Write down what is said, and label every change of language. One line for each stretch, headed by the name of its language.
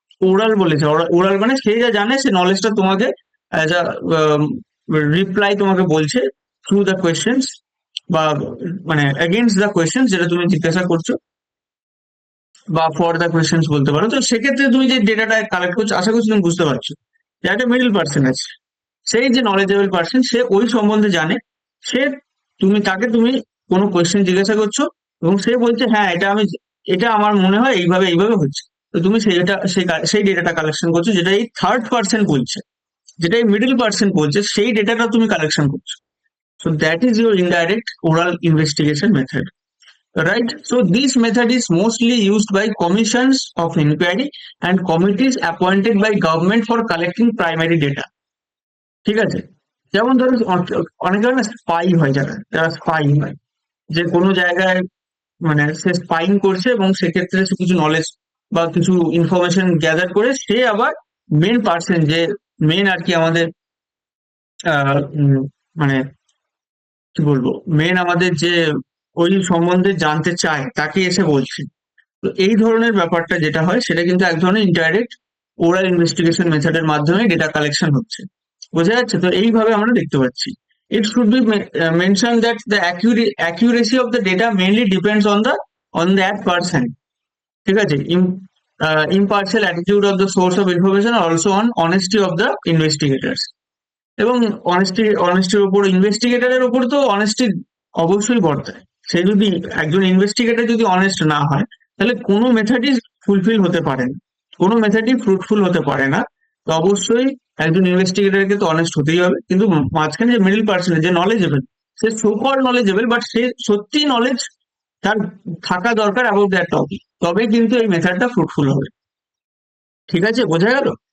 Bangla: Oral বলেছে, oral মানে সে যা জানে সে নলেজটা তোমাকে অ্যাজ আ রিপ্লাই তোমাকে বলছে থ্রু দ্য কোয়েশ্চেন্স, বা মানে এগেইনস্ট দ্য কোয়েশ্চেন্স যেটা তুমি জিজ্ঞাসা করছো, বা ফর দ্য কোয়েশ্চেন্স বলতে পারো। তো সেক্ষেত্রে তুমি যে ডেটাটা কালেক্ট করছো, আশা করছি তুমি বুঝতে পারছো যে একটা মিডল পার্সন আছে, সেই যে নলেজেবল পার্সন, সে ওই সম্বন্ধে জানে, সে তাকে কোনো কোয়েশ্চেন জিজ্ঞাসা করছো এবং সে বলছে হ্যাঁ এটা আমার মনে হয় এইভাবে এইভাবে হচ্ছে। তো তুমি সেই ডেটাটা কালেকশন করছো, যেটা এই থার্ড পার্সন বলছে, যেটা এই মিডল পার্সন বলছে, সেই ডেটাটা তুমি কালেকশন করছো।
English: So that is your indirect oral investigation method. Right. So this method is mostly used by commissions of inquiry and committees appointed by government for collecting primary data.
Bangla: ঠিক আছে? যেমন ধরো অনেক ধরনের স্পাই হয়, যারা স্পাই হয়, যে কোনো জায়গায় মানে সে স্পাইং করছে এবং সেক্ষেত্রে সে কিছু নলেজ বা কিছু ইনফরমেশন গ্যাদার করে সে আবার মেন পার্সন, যে মেন আর কি আমাদের মানে কি বলবো, মেন আমাদের যে ওই সম্বন্ধে জানতে চায় তাকে এসে বলছে। তো এই ধরনের ব্যাপারটা যেটা হয় সেটা কিন্তু এক ধরনের ইনডাইরেক্ট ওরাল ইনভেস্টিগেশন মেথডের মাধ্যমে ডেটা কালেকশন হচ্ছে। বোঝা যাচ্ছে? তো এইভাবে আমরা দেখতে পাচ্ছি।
English: It should be mention that the accuracy of the data mainly depends on that person.
Bangla: ঠিক আছে?
English: impartial attitude of the source of information, also on honesty of the investigators.
Bangla: এবং অনেস্টির উপর, ইনভেস্টিগেটরের উপর তো অনেস্টি অবশ্যই বর্তায়। সে যদি একজন ইনভেস্টিগেটর যদি অনেস্ট না হয়, তাহলে কোনো মেথডই ফুলফিল হতে পারে না, কোনো মেথডই ফ্রুটফুল হতে পারে না। তো অবশ্যই একজন ইনভেস্টিগেটরকে তো অনেস্ট হতেই হবে, কিন্তু মাঝখানে যে মিডল পার্সন, যে knowledgeable, say so called knowledgeable, but সে সত্যি নলেজ তার থাকা দরকার অ্যাবাউট দ্যাট টপিক, তবে কিন্তু এই মেথডটা ফ্রুটফুল হবে। ঠিক আছে, বোঝা গেল?